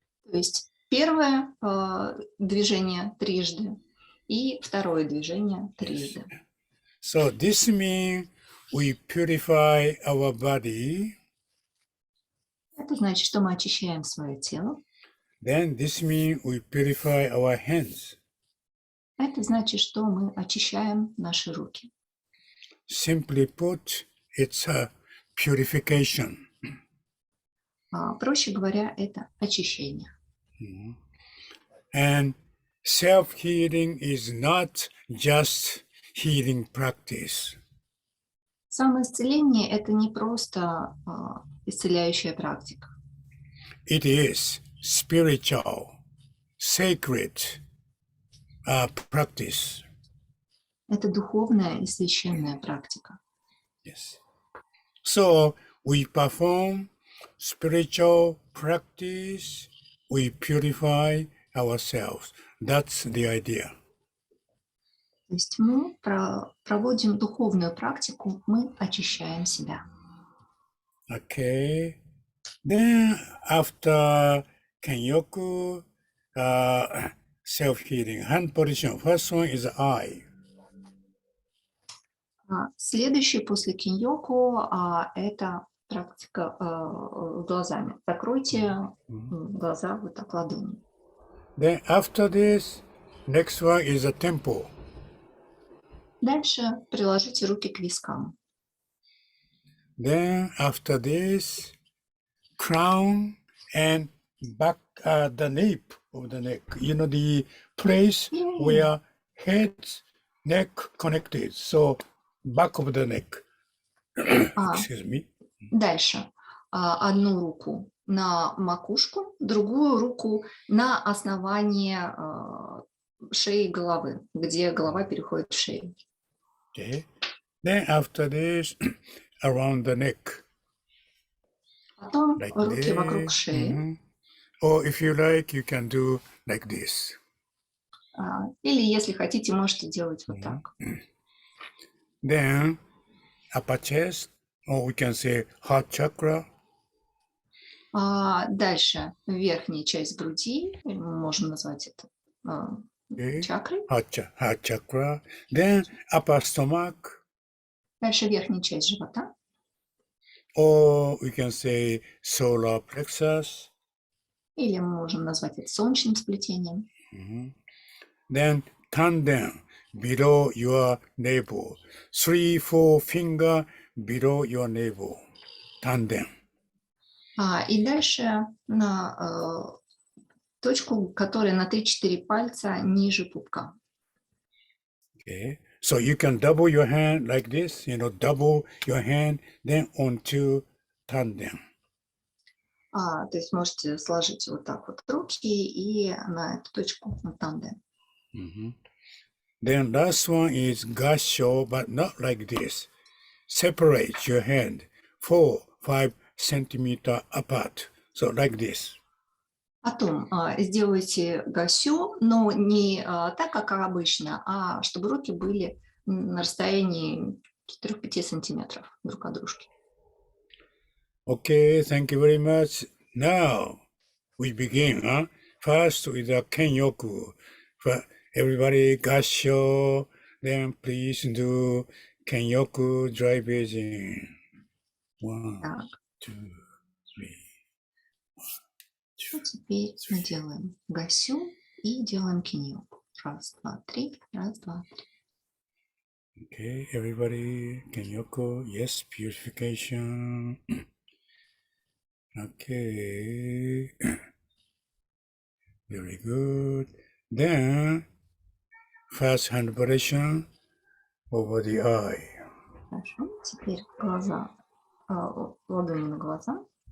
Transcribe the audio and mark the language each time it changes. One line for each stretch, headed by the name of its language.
Russian: То есть первое движение трижды и второе движение трижды.
English: So this means we purify our body.
Russian: Это значит, что мы очищаем свое тело.
English: Then this means we purify our hands.
Russian: Это значит, что мы очищаем наши руки.
English: Simply put, it's a purification.
Russian: Проще говоря, это очищение.
English: And self-healing is not just healing practice.
Russian: Самоисцеление – это не просто исцеляющая практика.
English: It is spiritual, sacred practice.
Russian: Это духовная и священная практика.
English: Yes. So we perform spiritual practice, we purify ourselves. That's the idea.
Russian: То есть мы проводим духовную практику, мы очищаем себя.
English: Okay. Then after Kenyoku, self-healing, hand position. First one is eye.
Russian: Следующий после киньоку это практика глазами. Закройте глаза вот так ладонью.
English: Then after this, next one is a temple.
Russian: Дальше приложите руки к вискам.
English: Then after this, crown and back, the nape of the neck. The place where head, neck connected. So back of the neck. Excuse me.
Russian: Дальше. Одну руку на макушку, другую руку на основание шеи и головы, где голова переходит в шею.
English: Okay. Then after this, around the neck.
Russian: Потом
English: Like
Russian: руки
English: this.
Russian: вокруг шеи.
English: Or if you like, you can do like this.
Russian: Или, если хотите, можете делать вот так.
English: Then upper chest, or we can say heart chakra.
Russian: Дальше верхняя часть груди, мы можем назвать это чакрой.
English: Heart chakra. Then upper stomach.
Russian: Дальше верхняя часть живота.
English: Or we can say solar plexus.
Russian: Или мы можем назвать это солнечным сплетением.
English: Then turn down below your navel. 3-4 finger below your navel. Turn down.
Russian: И дальше на точку, которая на 3-4 пальца ниже пупка.
English: Okay. So you can double your hand like this, double your hand, then onto turn down.
Russian: То есть можете сложить вот так вот руки и на эту точку на тандем.
English: Then last one is gasho, but not like this. Separate your hand 4-5 centimeter apart. So like this.
Russian: Потом сделайте гасю, но не так, как обычно, а чтобы руки были на расстоянии 4-5 сантиметров друг от дружки.
English: Okay, thank you very much. Now we begin. First with the kenyoku. For everybody, gasho. Then please do kenyoku dry bathing. 1,
Russian: Так,
English: 2, 3.
Russian: теперь мы делаем гасю и делаем киньоку.
English: 1, 2, 3. 1, 2, 3. Okay, everybody, kenyoku. Yes, purification. Okay. Very good. Then, first hand operation over the eye.
Russian: Хорошо, теперь глаза, ладони на глаза.